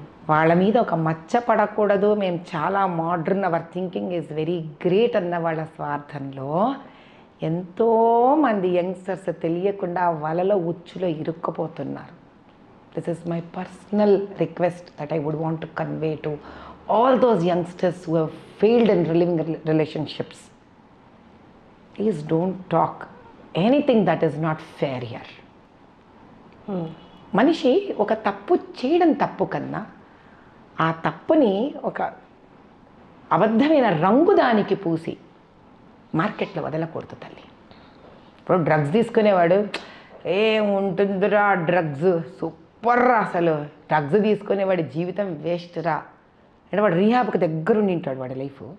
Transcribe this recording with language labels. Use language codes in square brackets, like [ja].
[te] వాళ్ళ మీద ఒక మచ్చ పడకూడదు, మేము చాలా modern, [en] our thinking is very great [te] అన్న వాళ్ళ స్వార్థంలో ఎంతోమంది యంగ్స్టర్స్ తెలియకుండా వలలో ఉచ్చులో ఇరుక్కుపోతున్నారు. [en] This is my personal request that I would want to convey to all those youngsters who have failed in living relationships. Please don't talk anything that is not fair here. [te] మనిషి ఒక తప్పు చేయడం తప్పు కన్నా ఆ తప్పుని ఒక అబద్ధమైన రంగు దానికి పూసి మార్కెట్లో వదలకూడదు తల్లి. ఇప్పుడు డ్రగ్స్ తీసుకునేవాడు ఏముంటుందిరా డ్రగ్స్ సూపర్ రా, అసలు డ్రగ్స్ తీసుకునేవాడి జీవితం వేస్ట్ రా అంటే వాడు రీహాబ్కి దగ్గరుండి ఉంటాడు వాడి లైఫ్.